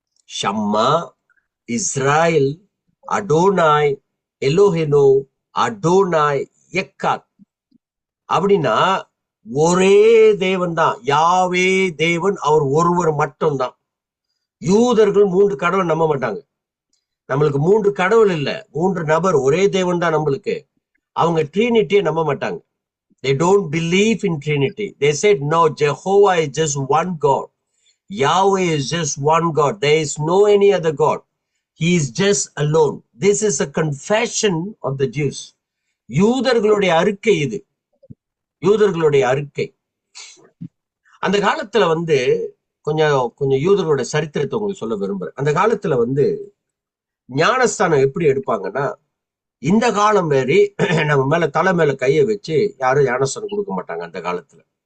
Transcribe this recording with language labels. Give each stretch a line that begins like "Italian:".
Hebrew: ஷம்மா இஸ்ராயல் அடோனாய் எலோஹினோ அடோனாய் எக்காத்.
Tamil: அப்படின்னா ஒரே தேவன் தான், யாவே தேவன், அவர் ஒருவர் மட்டும்தான். யூதர்கள் 3 கடவுள் நம்ப மாட்டாங்க. நம்மளுக்கு 3 கடவுள் இல்ல, 3 நபர், ஒரே தேவன் தான் நம்மளுக்கு. அவங்க ட்ரினிட்டியை நம்ப மாட்டாங்க.
English: They don't believe in Trinity. They said no, Jehovah is just one God. Yahweh is just one God. There is no any other God. He is just alone. This is a confession of the Jews.
Tamil: யூதர்களுடைய அறிக்கை இது, யூதர்களுடைய அறிக்கை. அந்த காலத்துல வந்து கொஞ்சம் யூதர்களுடைய சரித்திரத்தை உங்களுக்கு சொல்ல விரும்புறேன். அந்த காலத்துல வந்து ஞானஸ்தானம் எப்படி எடுப்பாங்கன்னா, இந்த காலம் மாரி நம்ம மேல தலை மேல கையை வச்சு யாரும் ஞானஸ்தானம் கொடுக்க மாட்டாங்க அந்த காலத்துல.